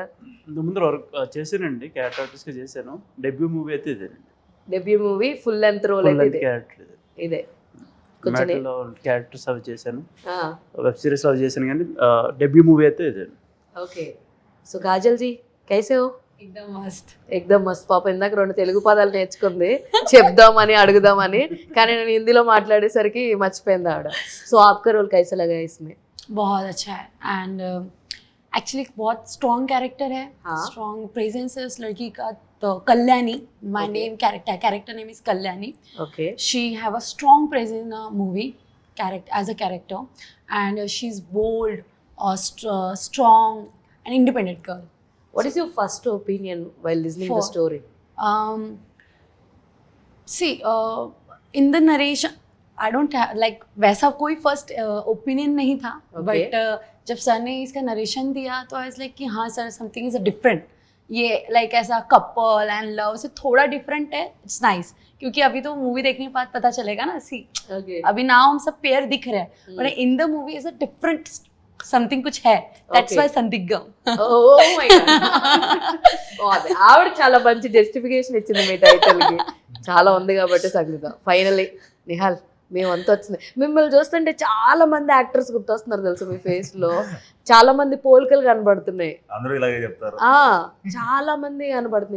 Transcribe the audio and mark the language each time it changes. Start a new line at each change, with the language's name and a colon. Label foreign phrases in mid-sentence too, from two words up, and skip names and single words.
Telugu: ముందు వర్క్ చేశానండి,
English: character artist
Telugu: గా చేశాను.
English: debut movie
Telugu: అయితే ఇదే.
English: debut movie full length role
Telugu: అయితే ఇదే. క్యారెక్టర్స్ అవి చేశాను,
English: web series
Telugu: అవి చేశాను, కానీ
English: debut movie
Telugu: అయితే ఇదే.
Hindi: ओके. सो काजल जी कैसे हो? एकदम मस्त.
Telugu: పాప ఇందాక 2 తెలుగు పదాలు నేర్చుకుంది చెప్దామని అడుగుదామని, కానీ నేను హిందీలో మాట్లాడేసరికి మర్చిపోయింది ఆవిడ.
Hindi: సో आपका रोल कैसा लगा इसमें? बहुत अच्छा है एंड एक्चुअली बहुत
English: strong character
Hindi: है.
English: strong presence
Hindi: है उस लड़की का. तो कल्याणी,
English: my name character name is Kalyani. Okay. She have a strong presence in a movie as a character and she is bold, strong and independent girl. What is your first opinion while listening the story? See, in the narration I don't have like
Hindi: वैसा कोई फर्स्ट ओपिनियन नहीं था. बट जब सर ने इसका नरेशन दिया तो
English: I was like
Hindi: कि हाँ सर,
English: something is different.
Hindi: ये लाइक ऐसा
English: couple and love
Hindi: से थोड़ा डिफरेंट है.
English: it's nice,
Hindi: क्योंकि अभी तो मूवी देखने के बाद पता चलेगा ना. सी अभी नाउ हम सब पेयर दिख रहे हैं,
English: but in the movie is a different something
Hindi: कुछ है.
English: that's why Sandigdham. Oh my god.
Telugu: ఆవిడ చాలా మంచి జస్టిఫికేషన్ ఇచ్చింది మీ టైటిల్ కి. చాలా ఉంది కాబట్టి సంగీతం. ఫైనల్లీ నిహాల్, మేమంతా వచ్చింది. మిమ్మల్ని చూస్తుంటే చాలా మంది యాక్టర్స్ గుర్తొస్తున్నారు తెలుసు. మీ ఫేస్ లో చాలా మంది పోలికలు కనబడుతున్నాయి. అందరూ ఇలాగే చెప్తారు. చాలా మంది కనబడుతున్నాయి.